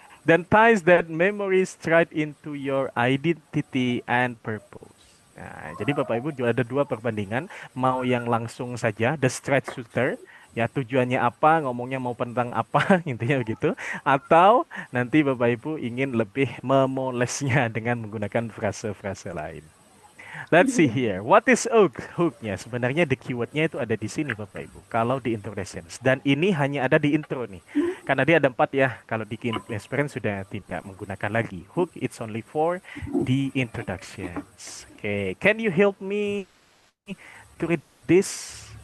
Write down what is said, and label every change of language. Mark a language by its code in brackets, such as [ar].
[en] Dan ties that memories straight into your identity and purpose. [id] Nah, jadi Bapak Ibu juga ada dua perbandingan, mau yang langsung saja, [en] the straight shooter, [id] ya tujuannya apa, ngomongnya mau tentang apa, intinya begitu, atau nanti Bapak Ibu ingin lebih memolesnya dengan menggunakan frase-frase lain. [en] Let's see here. What is hook? [id] Hooknya sebenarnya the keywordnya itu ada di sini Bapak Ibu. Kalau di introductions dan ini hanya ada di intro nih. Karena dia ada 4 ya. Kalau di key experience sudah tidak menggunakan lagi. [en] Hook it's only for the introductions. Okay, can you help me to read this?